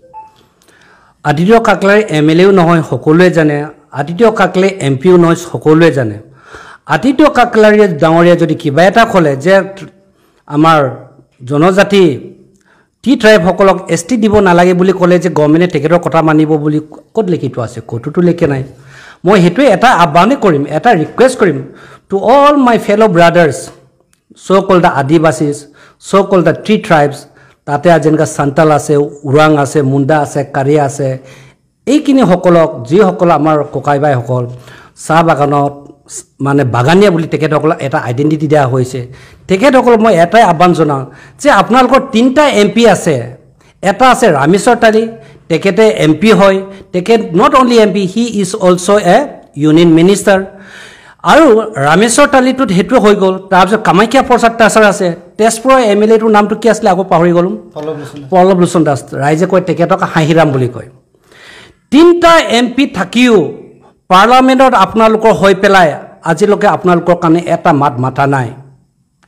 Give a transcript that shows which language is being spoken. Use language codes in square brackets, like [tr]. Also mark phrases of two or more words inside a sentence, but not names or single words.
[as] আদিত্য কাকলাৰী MLAও নহয় সকলোৱে জানে আদিত্য কাকলাৰী MPও নহয় সকলোৱে জানে আদিত্য কাকলাৰী ডাঙৰীয়া যদি কিবা এটা ক'লে যে আমাৰ জনজাতি ট্ৰাইবসকলক এছটি দিব নালাগে বুলি ক'লে যে গভৰ্ণমেণ্টে তেখেতৰ কথা মানিব বুলি ক'ত লিখিত আছে ক'তোতো লিখা নাই মই সেইটোৱে এটা আহ্বানে কৰিম এটা ৰিকুৱেষ্ট [en] কৰিম to all my fellow brothers so called the Adivasis, so called the tree tribes, [as] তাতে যেনেকৈ সান্তাল আছে উৰাং আছে মুণ্ডা আছে কাৰিয়া আছে এইখিনি সকলক যিসকল আমাৰ ককাই ভাইসকল চাহ বাগানত মানে বাগানীয়া বুলি তেখেতসকলক এটা আইডেণ্টিটি দিয়া হৈছে তেখেতসকলক মই এটাই আহ্বান জনাওঁ যে আপোনালোকৰ 3টা MP আছে এটা আছে ৰামেশ্বৰ তালি তেখেতে MP হয় তেখেত [en] not only MP he is also a union minister [as] আৰু ৰামেশ্বৰ তালিটোত হেতু হৈ গ'ল তাৰপিছত কামাখ্যা প্ৰসাদ দাসৰ আছে তেজপুৰৰ MLAটোৰ নামটো কি আছিল আকৌ পাহৰি গ'লো পল্লৱ লোচন দাস ৰাইজে কয় তেখেতক হাঁহিৰাম বুলি কয় 3টা MP থাকিও পাৰ্লামেণ্টত আপোনালোকৰ হৈ পেলাই আজিলৈকে আপোনালোকৰ কাৰণে এটা মাত মাতা নাই কাৰ